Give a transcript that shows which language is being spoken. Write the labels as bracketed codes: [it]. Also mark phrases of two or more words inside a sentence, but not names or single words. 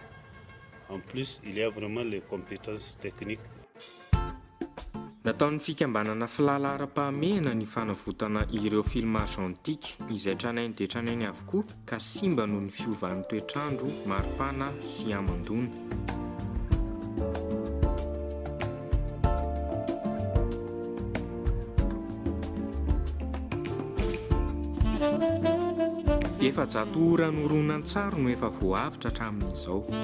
[fr] En plus, il y a vraiment les compétences techniques. [mg] Nataon'ny fikambanana FLA lara-pahamehana ny fanavotana ireo filma argentika izay tranainy dia tranainy avokoa ka simba noho ny fiovan'ny toetrandro, maripana sy amandona. Efa-jato ora ny horonan-tsary no efa voavitra hatramin'izao.